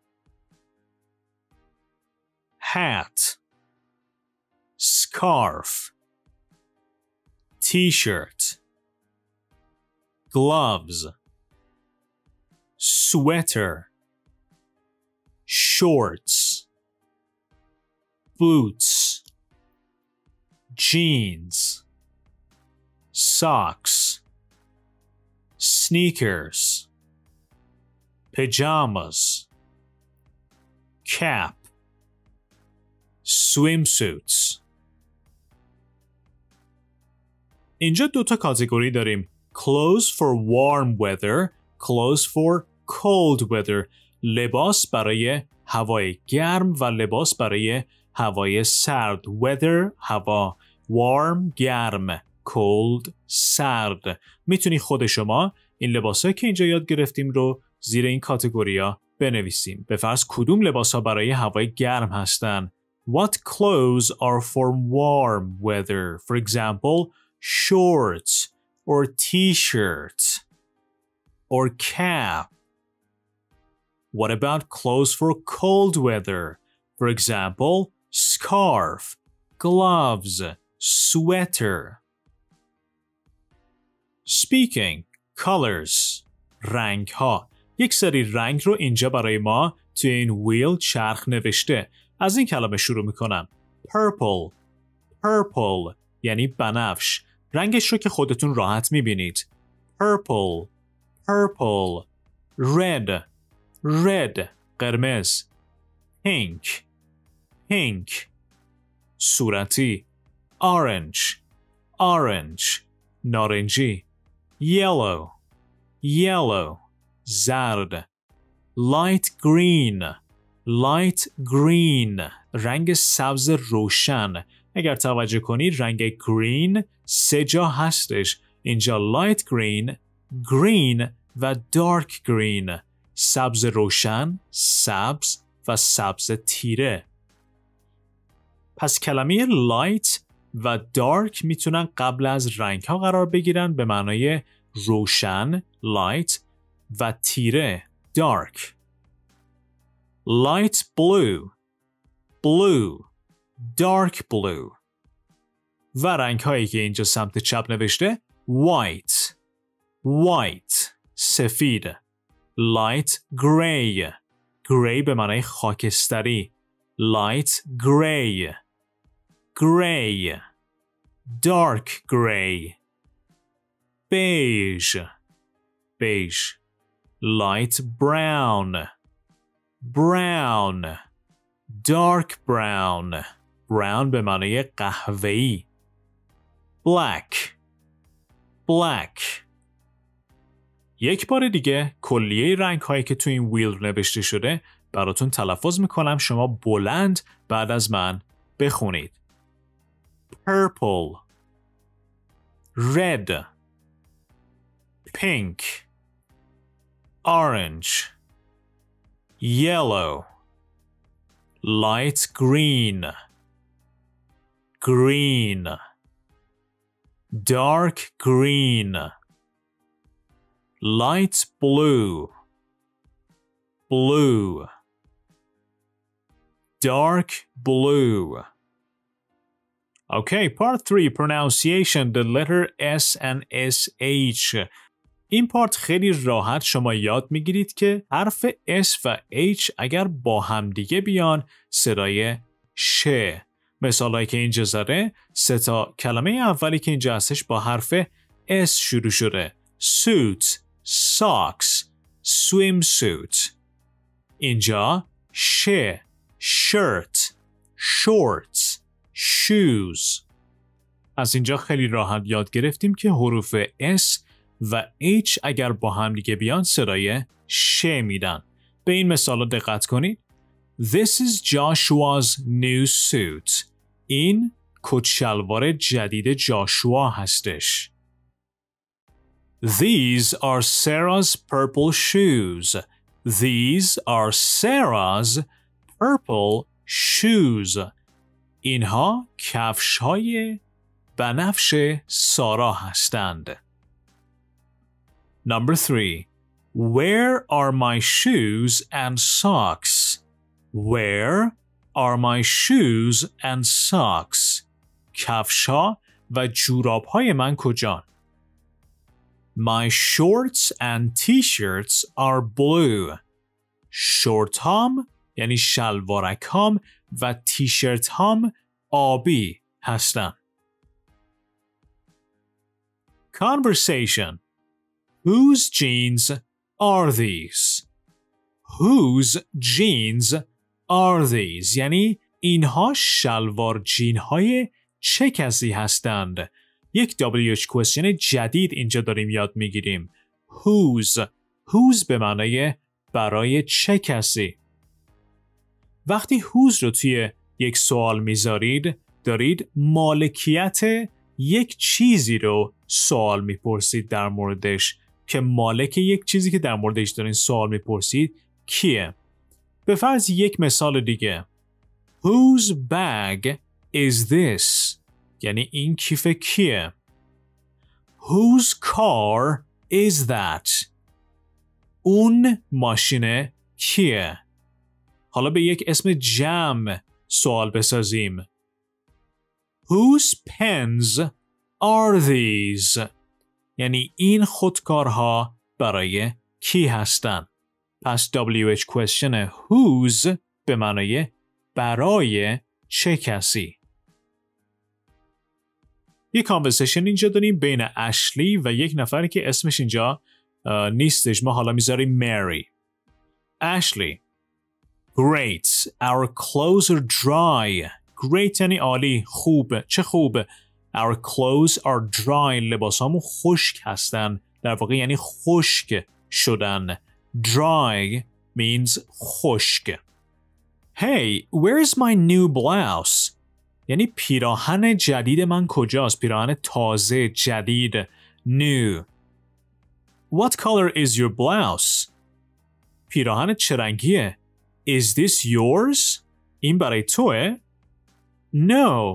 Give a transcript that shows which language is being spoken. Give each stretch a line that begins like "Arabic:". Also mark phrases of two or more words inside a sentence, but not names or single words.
English: hat scarf t-shirt gloves sweater shorts boots jeans socks sneakers pajamas cap swimsuits.
Persian: اینجا دوتا کاتگوری داریم.
English: Clothes for warm weather, clothes for cold weather.
Persian: لباس برای هوای گرم و لباس برای هوای سرد. Weather هوا، warm گرم، cold سرد. میتونی خود شما این لباسایی که اینجا یاد گرفتیم رو زیر این کاتگوریا بنویسیم. به فرض کدوم لباسا برای هوای گرم هستن؟
English: What clothes are for warm weather? For example, shorts or t-shirts or cap. What about clothes for cold weather? For example, scarf, gloves, sweater. Speaking, colors,
Persian: رنگ ها. یک سری رنگ رو اینجا برای ما توی این ویل چرخ نوشته. از این کلمه شروع میکنم.
English: Purple, purple
Persian: یعنی بنفش. رنگش رو که خودتون راحت میبینید.
English: Purple, purple. Red, red قرمز. Pink, pink. صورتی. Orange, orange نارنجی. Yellow, yellow زرد. Light green, light green
Persian: رنگ سبز روشن. اگر توجه کنید رنگ green سه جا هستش.
English: اینجا light green, green و dark green.
Persian: سبز روشن، سبز و سبز تیره. پس کلمه light و dark میتونن قبل از رنگ ها قرار بگیرن به معنای روشن light و تیره dark.
English: Light blue, blue, dark blue.
Persian: و رنگ هایی که اینجا سمت چپ نوشته
English: white, white,
Persian: سفید.
English: Light gray, gray
Persian: به معنای خاکستری.
English: Light gray, gray, dark gray. Beige, beige. Light brown, brown, dark brown.
Persian: brown به معنای قهوه‌ای.
English: Black, black.
Persian: یک بار دیگه کلیه رنگ هایی که تو این ویل نوشته شده براتون تلفظ میکنم، شما بلند بعد از من بخونید.
English: Purple, red, pink, orange, yellow, light green, green, dark green, light blue, blue, dark blue. Okay, part 3, pronunciation, the letter S and SH.
Persian: این پارت خیلی راحت شما یاد میگیرید که حرف S و H اگر با هم دیگه بیان صدای شه. مثالایی که اینجا زده 3 تا کلمه اولی که اینجا هستش با حرف S شروع شده.
English: suit، socks، swimsuit.
Persian: اینجا شه،
English: shirt، shorts، shoes.
Persian: از اینجا خیلی راحت یاد گرفتیم که حروف S و H اگر با هم دیگه بیان صدای شه میدن. به این مثال دقت کنید.
English: This is Joshua's new suit.
Persian: این کت شلوار جدید جاشوا هستش.
English: These are Sarah's purple shoes. These are Sarah's purple shoes.
Persian: اینها کفش‌های بنفش سارا هستند.
English: Number 3. Where are my shoes and socks? Where are my shoes and socks?
Persian: کفش‌ها و جوراب‌های من کجان؟
English: My shorts and t-shirts are blue.
Persian: شورتام یعنی شلوارکام و تیشرت هام آبی هستن.
English: Conversation. Whose jeans are these? Whose jeans are these?
Persian: یعنی اینها شلوار جین های چه کسی هستند؟ یک
English: WH question
Persian: جدید اینجا داریم یاد میگیریم. Whose به معنای برای چه کسی. وقتی whose رو توی یک سوال میذارید دارید مالکیت یک چیزی رو سوال میپرسید در موردش که مالک یک چیزی که در موردش دارین سوال میپرسید کیه. به فرض یک مثال دیگه.
English: Whose bag is this?
Persian: یعنی این کیف کیه.
English: Whose car is that?
Persian: اون ماشین کیه. حالا به یک اسم جمع سوال بسازیم.
English: Whose pens are these?
Persian: یعنی این خودکارها برای کی هستن؟ پس
English: WH question whose
Persian: به معنای برای چه کسی. یک کانورسیشن اینجا داریم بین اشلی و یک نفری که اسمش اینجا نیستش. ما حالا میذاریم مری.
English: Ashley. Great. Our clothes are dry. Great
Persian: یعنی عالی. خوب. چه خوب.
English: Our clothes are dry.
Persian: لباسامون خشک هستن. در واقع یعنی خشک شدن.
English: Dry means خشک. Hey, where's my new blouse?
Persian: یعنی پیراهن جدید من کجاست؟ پیراهن تازه جدید.
English: New. What color is your blouse?
Persian: پیراهن چه رنگیه؟
English: Is this yours?
Persian: این برای توه؟ No.